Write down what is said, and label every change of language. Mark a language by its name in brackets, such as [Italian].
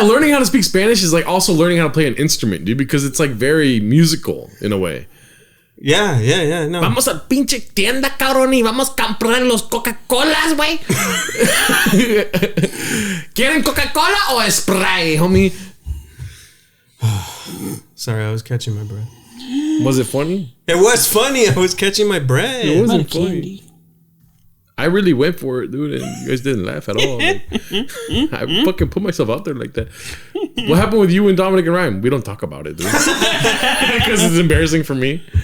[English] Learning how to speak Spanish is like also learning how to play an instrument, dude, because it's like very musical in a way. Yeah. No. [Spanish] Vamos al pinche tienda, cabrón, y vamos a comprar los Coca-Colas, güey. ¿Quieren Coca-Cola o Sprite, homie? [English] Sorry, I was catching my breath. Was it funny? It was funny. I was catching my breath. It wasn't What a funny. candy. I really went for it, dude, and you guys didn't laugh at all. Like, I fucking put myself out there like that. What happened with you and Dominic and Ryan? We don't talk about it, dude. Because it's embarrassing for me.